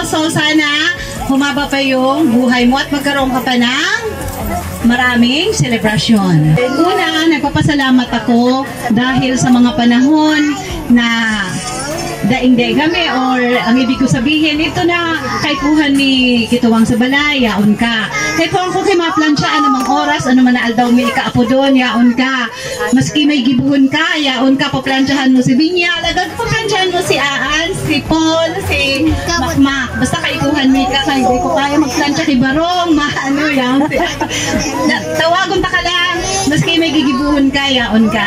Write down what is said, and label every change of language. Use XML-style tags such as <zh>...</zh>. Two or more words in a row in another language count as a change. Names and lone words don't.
<tl>So, sana humaba pa yung buhay mo at magkaroon ka pa ng maraming selebrasyon. Una, nagpapasalamat ako dahil sa mga panahon na daing-daing kami or ang ibig ko sabihin,</tl> <bik>ito na kay kuhan ni Kituwang sa balay, yaon ka. Kay kuhan ko kay maplansya, anumang oras, anumang naaldaw may ikaapo doon, yaon ka. Maski may gibuhon ka, yaon ka, paplansyahan mo si Binya, lagag paplansyahan mo si Aan, si Paul, si Makmak. Basta kay kuhan may ka, kay ko kaya magplansya kay Barong, yaon. Tawagon ta ka lang, maski may gigibuhon ka, yaon ka.</bik>